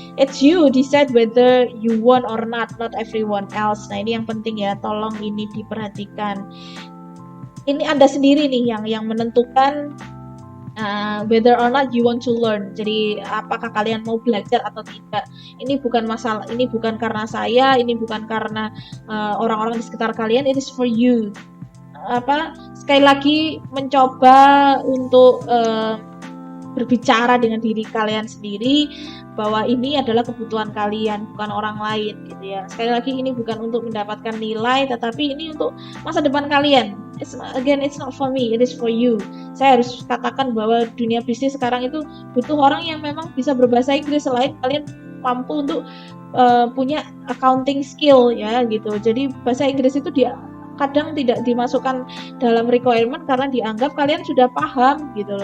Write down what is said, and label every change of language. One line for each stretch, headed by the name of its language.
English: It's you decide whether you want or not everyone else.
Indonesian: Nah ini yang penting ya, tolong ini diperhatikan. Ini Anda sendiri nih yang menentukan
English: whether or not you want to learn.
Indonesian: Jadi apakah kalian mau belajar atau tidak. Ini bukan masalah, ini bukan karena saya, ini bukan karena orang-orang di sekitar kalian.
English: It is for you.
Indonesian: Sekali lagi mencoba untuk berbicara dengan diri kalian sendiri bahwa ini adalah kebutuhan kalian, bukan orang lain gitu ya. Sekali lagi ini bukan untuk mendapatkan nilai, tetapi ini untuk masa depan kalian.
English: It's not for me, it is for you.
Indonesian: Saya harus katakan bahwa dunia bisnis sekarang itu butuh orang yang memang bisa berbahasa Inggris selain kalian mampu untuk punya accounting skill ya gitu. Jadi bahasa Inggris itu kadang tidak dimasukkan dalam requirement karena dianggap kalian sudah paham gitu loh.